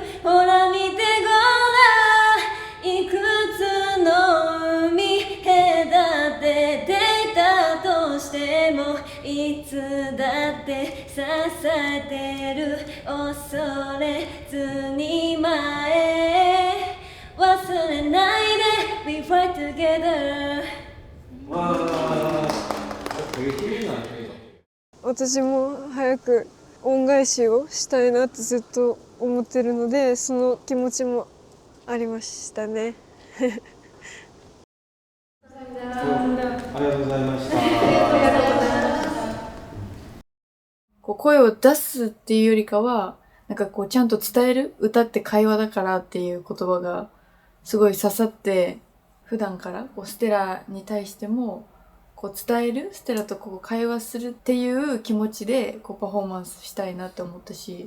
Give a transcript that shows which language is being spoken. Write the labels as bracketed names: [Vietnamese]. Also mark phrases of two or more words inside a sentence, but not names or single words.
[Japanese] ほら見てごらん、いくつの海隔てていたとしても、いつだって支えてる。恐れずに前へ忘れないで [English] We fight together。 [Korean] 와, 되게 힘이 나네요. [Japanese] 私も早く恩返しをしたいなってずっと思ってるので、その気持ちもありましたね。ありがとうございました。こう声を出すっていうよりかは、なんかこうちゃんと伝える、歌って会話だからっていう言葉がすごい刺さって、普段からこうステラに対してもこう伝える、ステラとこう会話するっていう気持ちでこうパフォーマンスしたいなって思ったし、